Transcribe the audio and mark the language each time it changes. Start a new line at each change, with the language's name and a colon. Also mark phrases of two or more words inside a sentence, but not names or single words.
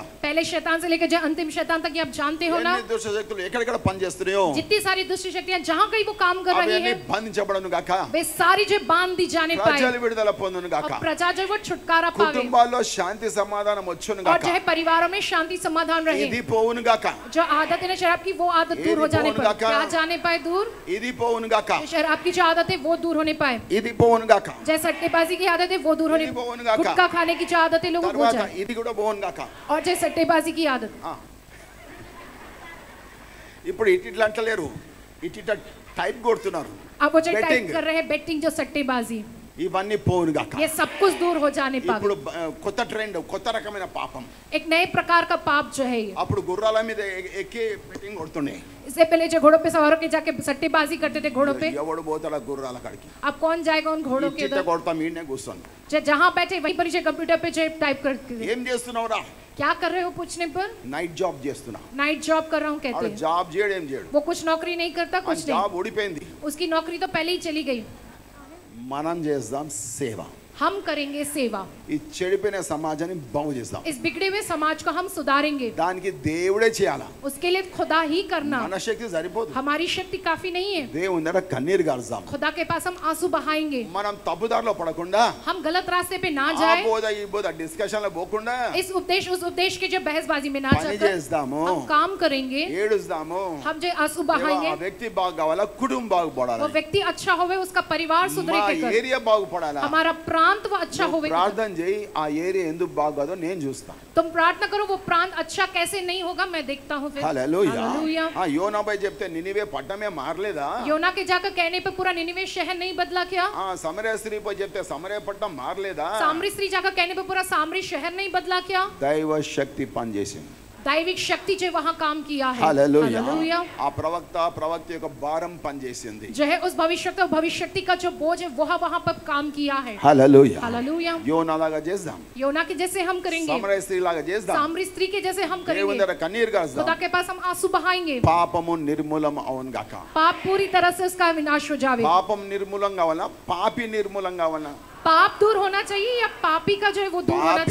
Hindi: पहले शैतान से लेकर जो अंतिम शैतान तक ये आप जानते हो ना।
Telugu: ఎన్ని దుష్ట శక్తులు ఎక్కడెక్కడ పనిచేస్తున్నాయో
Hindi: जितनी सारी दुष्ट शक्तियां जहां कहीं वो काम कर रही
Telugu: అవన్నీ
Hindi: है,
Telugu: బంధించబడను గాక.
Hindi: वे सारी जो बांध दी जाने पाए
Telugu: ప్రజలు విడుదల పొందును గాక.
Hindi: और प्रजा जो है वो छुटकारा पावे
Telugu: కుటుంబాల్లో శాంతి సమాధానం వచ్చును
Hindi: और
Telugu: గాక.
Hindi: जो है परिवारों में शांति समाधान रहे।
Telugu: ఇది పోవును గాక.
Hindi: जो आदत है ना शराब की, वो आदत दूर ये हो जाने कौन पर
Telugu: गाका?
Hindi: क्या जाने पाए दूर,
Telugu: ఇది పోవును గాక.
Hindi: शराब की जो आदत है वो दूर होने पाए,
Telugu: ఇది పోవును గాక.
Hindi: जैसे सट्टेबाजी की आदत है वो दूर होने,
Telugu: ఇది పోవును గాక.
Hindi: गुटखा खाने की जो आदत है लोगों को
Telugu: తర్వాత
Hindi: जाए,
Telugu: ఇది కూడా పోవును గాక.
Hindi: और जैसे सट्टेबाजी की आदत।
Telugu: ఇప్పుడు ఇట్లా అంటలేరు, ఇట్లా టైప్ కొడుతున్నారు.
Hindi: अब वो जो
English: Betting.
Hindi: टाइप कर रहे हैं बेटिंग, जो सट्टेबाजी,
Telugu: ఇవన్నీ పోవును గాక.
Hindi: ये सब कुछ दूर हो जाने पाए।
Telugu: ఇప్పుడు కొత్త ట్రెండ్, కొత్త రకమైన పాపం.
Hindi: एक नए प्रकार का पाप जो है ये।
Telugu: అప్పుడు గుర్రాల మీద ఎక్కి బెట్టింగ్ కొడుతుండే.
Hindi: इससे पहले जो घोड़ों पे सवार होकर जाके सट्टेबाजी करते थे घोड़ों पे,
Telugu: ఎవడు పోతాడా గుర్రాల కాడికి?
Hindi: अब कौन जाएगा उन घोड़ों के
Telugu: ఇట్లా
Hindi: उधर?
Telugu: కొడతాం, ఈయనే కూర్చొని.
Hindi: जहाँ बैठे वहीं पर जो कंप्यूटर पे जो टाइप करते थे।
Telugu: ఏం చేస్తున్నావురా?
Hindi: क्या कर रहे हो पूछने पर,
English: night job
Telugu: చేస్తున్నా.
English: night job
Hindi: कर रहा हूँ कहते
Telugu: ఆడ
Hindi: हैं।
Telugu: జాబ్ చేయడం ఏం చేయడు,
Hindi: वो कुछ नौकरी नहीं करता,
Telugu: ఆ
Hindi: कुछ नहीं,
Telugu: జాబ్ ఊడిపోయింది.
Hindi: उसकी नौकरी तो पहले ही चली गई।
Telugu: మనం చేద్దాం సేవ.
Hindi: हम करेंगे सेवा,
Telugu: ఈ చెడిపోయిన సమాజాన్ని బాగు చేద్దాం.
Hindi: इस बिगड़े हुए समाज को हम सुधारेंगे।
Telugu: దానికి దేవుడే చేయాలా.
Hindi: उसके लिए खुदा ही करना,
Telugu: మన శక్తి సరిపోదు.
Hindi: हमारी शक्ति काफी नहीं है।
Telugu: దేవుని దగ్గర కన్నీరు గారుస్తాం.
Hindi: खुदा के पास हम आंसू बहाएंगे,
Telugu: మనం తప్పుదారిలో పడకుండా,
Hindi: हम गलत रास्ते पे ना
Telugu: ఆ
Hindi: जाए,
Telugu: బోధ ఈ బోధ డిస్కషన్ లో పోకుండా
Hindi: इस उपदेश उस उपदेश के जो बहसबाजी में ना
Telugu: పని
Hindi: जाकर
Telugu: చేద్దాము,
Hindi: हम काम करेंगे,
Telugu: ఏడుస్తాము.
Hindi: हम जो आंसू
Telugu: ఆ
Hindi: बहाएंगे,
Telugu: వ్యక్తి బాగు కావాలా, కుటుంబం
Hindi: वो
Telugu: బాగుపడాలి,
Hindi: व्यक्ति अच्छा होवे, उसका परिवार सुधरे
Telugu: మా
Hindi: के कर,
Telugu: ఏరియా బాగుపడాలా.
Hindi: हमारा प्रांत वो अच्छा होवे।
Telugu: ప్రార్థన చేయి, ఆ ఏరియా ఎందుకు బాగోదో నేను చూస్తా.
Hindi: तुम प्रार्थना करो, वो प्रांत अच्छा कैसे नहीं होगा मैं देखता हूँ फिर।
Telugu: హల్లెలూయా.
Hindi: हालेलुया।
Telugu: ఆ యోనాపై చెప్తే నినివే పట్టణమే మారలేదా?
Hindi: योना के जाकर कहने पे पूरा निनिवे शहर नहीं बदला क्या?
Telugu: ఆ సమరయ స్త్రీపై చెప్తే సమరయ పట్టణం మారలేదా?
Hindi: सामरी स्त्री जाकर कहने पे पूरा सामरी शहर नहीं बदला क्या?
Telugu: దైవ శక్తి పనిచేసింది.
Hindi: दैविक शक्ति जो वहाँ काम किया है।
Telugu: హల్లెలూయా.
Hindi: हालेलुया।
Telugu: ఆ ప్రవక్త యొక్క భారం పనిచేసింది.
Hindi: जो है उस भविष्यवक्ता का जो बोझ है वह वहाँ पर काम किया है।
Telugu: హల్లెలూయా.
Hindi: हालेलुया।
Telugu: యోనాలాగా చేద్దాం,
Hindi: योना के जैसे हम करेंगे,
Telugu: సమరయ స్త్రీలాగా చేద్దాం.
Hindi: सामरी स्त्री के जैसे हम
Telugu: దేవుని
Hindi: करेंगे,
Telugu: దగ్గర కన్నీరు
Hindi: खुदा
Telugu: కాస్తాం.
Hindi: के पास हम आंसू बहाएंगे,
Telugu: పాపము నిర్మూలం అవును గాక.
Hindi: पाप पूरी तरह से उसका विनाश हो जावे।
Telugu: పాపం నిర్మూలం కావాలా, పాపి నిర్మూలం కావాలా?
Hindi: पाप दूर होना चाहिए या पापी का जो है वो दूर होना